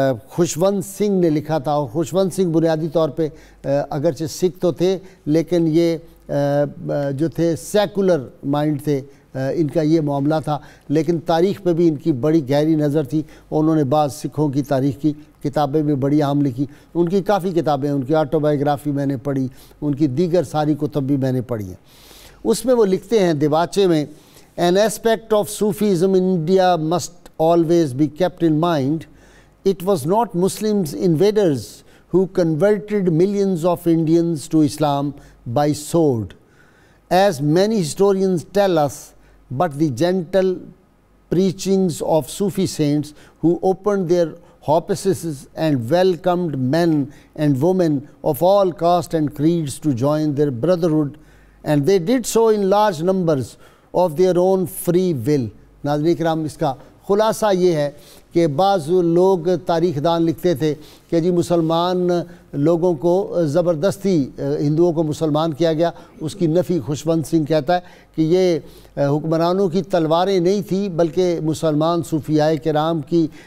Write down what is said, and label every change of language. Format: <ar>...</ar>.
<ur>خوشونت سنگھ نے لکھا تھا، اور خوشونت سنگھ بنیادی طور پہ اگرچہ سکھ تو تھے، لیکن یہ جو تھے سیکولر مائنڈ تھے، ان کا یہ معاملہ تھا، لیکن تاریخ پہ بھی ان کی بڑی گہری نظر تھی۔ انہوں نے بعض سکھوں کی تاریخ کی کتابیں بھی بڑی اہم لکھی۔ ان کی کافی کتابیں، ان کی آٹو بایوگرافی میں نے پڑھی، ان کی دیگر ساری کتب بھی میں نے پڑھی ہیں۔ اس میں وہ لکھتے ہیں دیباچے میں،</ur> <en>"An aspect of Sufism in India must always be kept in mind. It was not Muslims invaders who converted millions of Indians to Islam by sword, as many historians tell us, but the gentle preachings of Sufi saints who opened their hospices and welcomed men and women of all castes and creeds to join their brotherhood, and they did so in large numbers of their own free will."</en> <ur>ناظرین کرام، اس کا خلاصہ یہ ہے کہ بعض لوگ تاریخ دان لکھتے تھے کہ جی مسلمان لوگوں کو زبردستی ہندوؤں کو مسلمان کیا گیا۔ اس کی نفی خوشونت سنگھ کہتا ہے کہ یہ حکمرانوں کی تلواریں نہیں تھیں، بلکہ مسلمان صوفیاء کرام کی</ur>